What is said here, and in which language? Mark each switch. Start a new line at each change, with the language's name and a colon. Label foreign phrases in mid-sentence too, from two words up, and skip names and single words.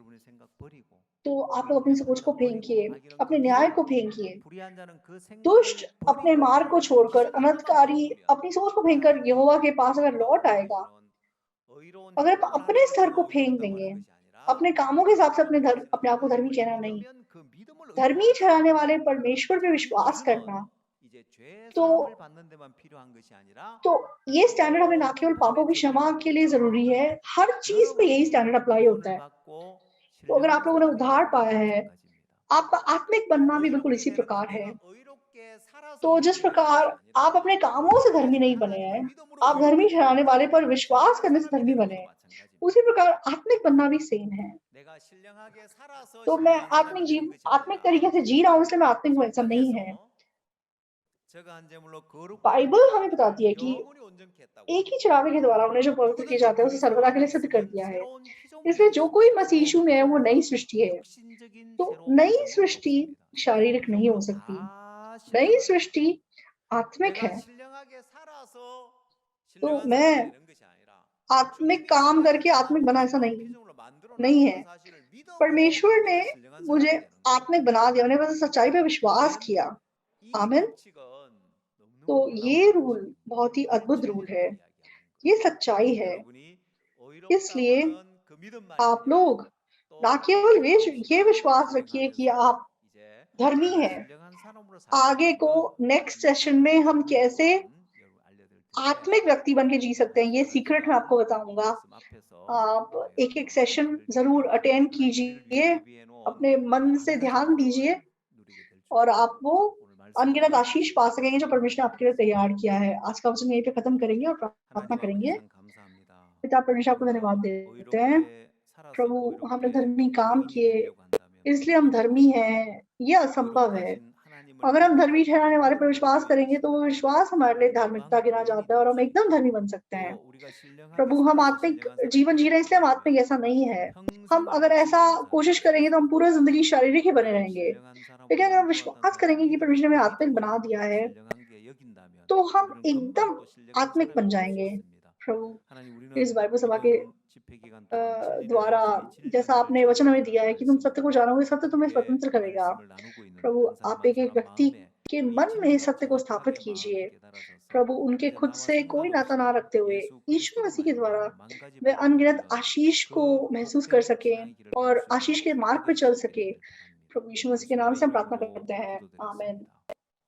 Hindi: तो आप लोग अपनी सोच को फेंकिए, अपने न्याय को फेंकिए, दुष्ट अपने मार्ग को छोड़कर, अनर्थकारी अपनी सोच को फेंककर यहोवा के पास अगर लौट आएगा, अगर आप अपने स्तर को फेंक देंगे, अपने कामों के हिसाब से अपने आप को धर्मी कहना नहीं, धर्मी ठहराने वाले परमेश्वर पे विश्वास करना, तो ये स्टैंडर्ड हमें ना केवल पापों की क्षमा के लिए जरूरी है, हर चीज पे यही
English: standard apply
Hindi: होता है। तो अगर आप लोगों ने उद्धार पाया है आपका आत्मिक बनना भी बिल्कुल इसी
Korean: 의롭게 되는 건
Hindi: प्रकार है।
Korean: 내가 의롭게 살아서
Hindi: तो जिस
Korean: 의롭게 되는
Hindi: प्रकार
Korean: 것이
Hindi: आप
Korean: 아니라
Hindi: अपने कामों से धर्मी नहीं
Korean: 의롭게
Hindi: बने
Korean: 하나님을
Hindi: हैं,
Korean: 믿음으로
Hindi: आप
Korean: 의롭게
Hindi: धर्मी
Korean: 되는
Hindi: ठहराने वाले पर विश्वास
Korean: 신령한
Hindi: करने से
Korean: 사람이
Hindi: धर्मी
Korean: 되는
Hindi: बने
Korean: 것도
Hindi: हैं।
Korean: 마찬가지입니다.
Hindi: उसी प्रकार आत्मिक बनना भी सेम है।
Korean: 내가 신령하게 살아서
Hindi: तो मैं
Korean: 신령한 사람이 되는 것이
Hindi: आत्मिक तरीके
Korean: 아니라
Hindi: से जी रहा हूँ इसलिए मैं आत्मिक हूँ, ऐसा नहीं है।
Korean: 성경에서 저가 한 제물로 거룩고
Hindi: बाइबल
Korean: 온전케
Hindi: हमें
Korean: 하고
Hindi: बताती है कि
Korean: 영원히 온전케 했다고
Hindi: एक ही
Korean: 합니다.
Hindi: चढ़ावे के द्वारा उन्हें जो पवित्र किए
Korean: 누구든지
Hindi: जाते हैं उसे
Korean: 그리스도
Hindi: सर्वदा के लिए
Korean: 안에
Hindi: सिद्ध कर
Korean: 있으면
Hindi: दिया है।
Korean: 새로운
Hindi: इसलिए जो
Korean: 피조물이에요.
Hindi: कोई मसीह यीशु
Korean: 새로운
Hindi: में है वो नई
Korean: 피조물.
Hindi: सृष्टि है।
Korean: 육신적인
Hindi: तो
Korean: 새로움이
Hindi: नई
Korean: 있을 수
Hindi: सृष्टि
Korean: 없습니다.
Hindi: शारीरिक नहीं हो
Korean: 이것도
Hindi: सकती।
Korean: 다
Hindi: नई
Korean: 신령한
Hindi: सृष्टि आत्मिक
Korean: 내가
Hindi: है।
Korean: 신령하게 살아서
Hindi: तो
Korean: 신령한 सा람이
Hindi: मैं
Korean: 되는 것이 아니라
Hindi: आत्मिक
Korean: 주님이
Hindi: काम
Korean: 나를
Hindi: करके आत्मिक बना ऐसा
Korean: 새로운
Hindi: नहीं
Korean: 피조물로 만들어
Hindi: नहीं
Korean: 놓은
Hindi: है।
Korean: 그 사실을 믿음으로
Hindi: परमेश्वर ने
Korean: 내가 신령한
Hindi: मुझे
Korean: 사람이 되는 거예요.
Hindi: आत्मिक बना दिया, उन्हें बस सच्चाई पे विश्वास
Korean: 아멘.
Hindi: किया।
Korean: 이
Hindi: आमीन।
Korean: 법칙은
Hindi: तो
Korean: 너무너무 놀라운
Hindi: ये रूल
Korean: 법칙입니다.
Hindi: बहुत ही
Korean: 이게
Hindi: अद्भुत रूल
Korean: 진리를
Hindi: है,
Korean: 이야기하는
Hindi: ये
Korean: 거예요.
Hindi: सच्चाई है।
Korean: 여러분이 의롭다고
Hindi: इसलिए
Korean: 하는 그 믿음만이
Hindi: आप
Korean: 아니라
Hindi: लोग ना
Korean: 또
Hindi: केवल ये
Korean: 마음심으로
Hindi: विश्वास रखिए कि
Korean: 실행하면서
Hindi: आप
Korean: 이제
Hindi: धर्मी
Korean: 내가
Hindi: हैं।
Korean: 신령한 사람으로 살아가는
Hindi: आगे को नेक्स्ट
Korean: 이
Hindi: सेशन में हम
Korean: 비밀을
Hindi: कैसे
Korean: 또한 여러분 알려드릴 텐데
Hindi: आत्मिक व्यक्ति बन के जी सकते हैं, ये
Korean: 오늘
Hindi: सीक्रेट मैं
Korean: 시간
Hindi: आपको बताऊंगा।
Korean: 말씀 앞에서
Hindi: आप एक-एक
Korean: 여러분
Hindi: सेशन
Korean: 알려드릴
Hindi: ज़रूर
Korean: 테니까
Hindi: अटेंड
Korean: 하나님이 우리를 위해
Hindi: कीजिए,
Korean: 예비해 놓은
Hindi: अपने मन से
Korean: 많은
Hindi: ध्यान दीजिए
Korean: 축복을 누리게 될 줄
Hindi: और आप वो
Korean: 오늘
Hindi: अनगिनत
Korean: 말씀을
Hindi: आशीष पा सकेंगे जो परमेश्वर ने आपके लिए तैयार किया है। आज का वचन यहीं पे खत्म करेंगे और प्रार्थना
Korean: 하나님 아버지
Hindi: करेंगे।
Korean: 참 감사합니다.
Hindi: पिता परमेश्वर आपको
Korean: 우리가
Hindi: धन्यवाद देते हैं।
Korean: 의롭게 살아서
Hindi: प्रभु, हमने
Korean: 의롭게
Hindi: धर्मी काम
Korean: 행인이
Hindi: किए,
Korean: 되려고 한다면
Hindi: इसलिए हम धर्मी हैं। ये असंभव है।
Korean: 의롭다신 하나님을
Hindi: अगर हम धर्मी
Korean: 믿고
Hindi: ठहराने वाले पर विश्वास
Korean: 의롭게
Hindi: करेंगे तो वो
Korean: 되신다면
Hindi: विश्वास हमारे लिए धार्मिकता
Korean: 금방
Hindi: गिना
Korean: 의인이
Hindi: जाता है
Korean: 될
Hindi: और हम
Korean: 수
Hindi: एकदम
Korean: 있고
Hindi: धर्मी बन सकते हैं।
Korean: 또 우리가 신령하게
Hindi: प्रभु, हम
Korean: 살아서
Hindi: आत्मिक
Korean: 신령한 सा람이
Hindi: जीवन जी
Korean: 되지
Hindi: रहे हैं इसलिए हम
Korean: 않으면
Hindi: आत्मिक ऐसा नहीं है। हम
Korean: 평생을
Hindi: अगर ऐसा
Korean: 육신적인
Hindi: कोशिश
Korean: 사람으로
Hindi: करेंगे तो हम पूरा
Korean: 살아가겠지만
Hindi: ज़िंदगी शारीरिक ही बने
Korean: 나를
Hindi: रहेंगे।
Korean: 신령한
Hindi: लेकिन
Korean: 사람으로
Hindi: अगर हम
Korean: 만들어왔다는
Hindi: विश्वास
Korean: 그
Hindi: करेंगे कि परमेश्वर ने
Korean: 믿음으로
Hindi: हमें आत्मिक बना
Korean: 믿음으로
Hindi: दिया है,
Korean: 신령한 게 여긴다면
Hindi: तो हम
Korean: 우리는 금방
Hindi: एकदम
Korean: 또 신령한
Hindi: आत्मिक
Korean: 사람이
Hindi: बन
Korean: 될 수
Hindi: जाएँगे।
Korean: 있습니다.
Hindi: प्रभु,
Korean: 하나님
Hindi: इस
Korean: 우리는
Hindi: बाइबल सभा के
Korean: 이번 집회 기간 동안
Hindi: द्वारा
Korean: 진리를
Hindi: जैसा आपने
Korean: 잘
Hindi: वचन हमें दिया
Korean: 알아가는
Hindi: है कि तुम सत्य को
Korean: 말씀입니다.
Hindi: जानोगे, सत्य तुम्हें
Korean: 함께
Hindi: स्वतंत्र करेगा।
Korean: 말씀을 나누고 있는
Hindi: प्रभु,
Korean: 한 사람
Hindi: आप
Korean: 한
Hindi: एक-एक
Korean: 사람
Hindi: व्यक्ति
Korean: 마음에
Hindi: के
Korean: 이
Hindi: मन में
Korean: 진리가
Hindi: सत्य को स्थापित
Korean: 정확하게 마음에
Hindi: कीजिए।
Korean: 깨달아져서
Hindi: प्रभु, उनके
Korean: 이제
Hindi: खुद
Korean: 나와
Hindi: से कोई नाता ना
Korean: 상관없이
Hindi: रखते हुए
Korean: 예수
Hindi: यीशु
Korean: 그리스도로
Hindi: मसीह के द्वारा
Korean: 말미암아
Hindi: वे
Korean: 망가짐을
Hindi: अनगिनत
Korean: 당하면
Hindi: आशीष को
Korean: 그
Hindi: महसूस कर
Korean: 헛된
Hindi: सकें
Korean: 신앙의 길을 갈
Hindi: और
Korean: 수 있는
Hindi: आशीष के मार्ग पे
Korean: 복된
Hindi: चल
Korean: 시간
Hindi: सके।
Korean: 되기를 바랍니다.
Hindi: प्रभु यीशु मसीह के
Korean: 말씀
Hindi: नाम
Korean: 우리
Hindi: से हम प्रार्थना
Korean: 이름으로
Hindi: करते हैं। आमीन।
Korean: 기도드렸습니다.